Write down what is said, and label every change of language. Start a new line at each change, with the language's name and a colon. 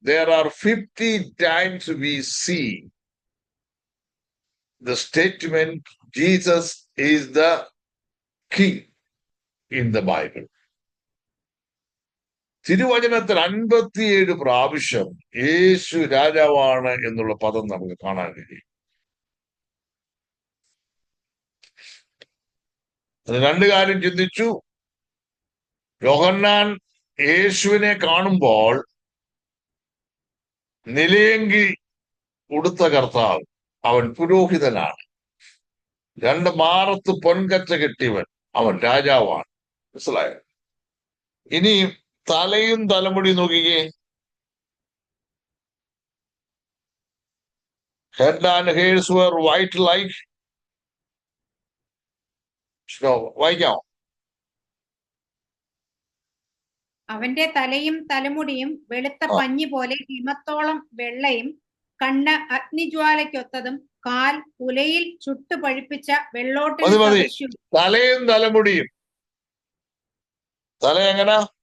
English: There are 50 times we see the statement Jesus is the king in the Bible.
Malayalam: തിരുവചനത്തിൽ 57 പ്രാവശ്യം യേശു രാജാവാണ് എന്നുള്ള പദം നമുക്ക് കാണാൻ കഴിയും. അത് രണ്ട് കാര്യം ചിന്തിച്ചു. യോഹന്നാൻ യേശുവിനെ കാണുമ്പോൾ നിലയങ്കി ഉടുത്ത കർത്താവ്, അവൻ പുരോഹിതനാണ്. 2 മാറത്ത് പൊൻകച്ച കെട്ടിയവൻ, അവൻ രാജാവാണ്. മനസ്സിലായോ? ഇനി തലയും തലമുടി നോക്കിക്കേ.
English: Head and hairs were white like snow.
Malayalam: വായിക്കാമോ? അവന്റെ തലയും തലമുടിയും വെളുത്ത പഞ്ഞി പോലെ ഹിമത്തോളം വെള്ളയും, കണ്ണ് അഗ്നിജ്വാലയ്ക്കൊത്തതും, കാൽ ഉലയിൽ ചുട്ടു പഴുപ്പിച്ച വെള്ളോട്ടിന് സദൃശ്യവും. തലയും തലമുടിയും. തല എങ്ങനെ?